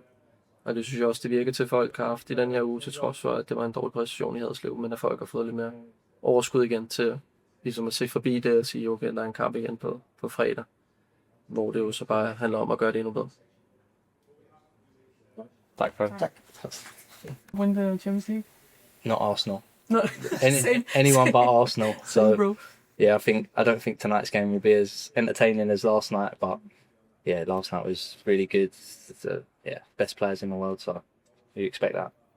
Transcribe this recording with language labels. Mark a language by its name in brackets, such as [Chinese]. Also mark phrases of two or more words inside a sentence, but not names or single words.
[Danish] Og det synes jeg også, det virker til, folk har haft i den her uge, til trods for, at det var en dårlig præstation i Haderslev, men at folk har fået lidt mere overskud igen til ligesom at se forbi det og sige, okay, der er en kamp igen på fredag, hvor det jo så bare handler om at gøre det endnu bedre. Tak for det. Tak. [English] Win the Champions League? Not Arsenal. No, Anyone but Arsenal. Same, So bro. yeah, I don't think tonight's game will be as entertaining as last night, but yeah, last night was really good. Best players in the world, so you expect that.